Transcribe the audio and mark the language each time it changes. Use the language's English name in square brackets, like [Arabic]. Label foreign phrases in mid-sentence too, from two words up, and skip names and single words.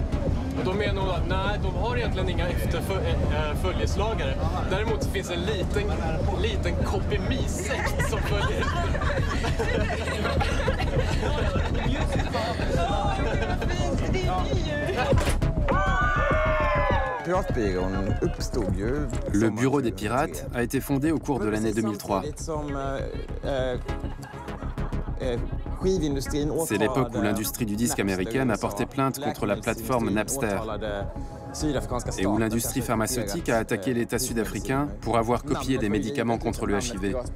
[Swedish] Och då menar hon att nej, de har egentligen inga följeslagare. Däremot finns en liten copy-me-sekt som följer. Ja, det är fint, det är [French] Le bureau des pirates a été fondé au cours de l'année 2003. C'est l'époque où l'industrie du disque américaine a porté plainte contre la plateforme Napster et où l'industrie pharmaceutique a attaqué l'État sud-africain pour avoir copié des médicaments contre le HIV.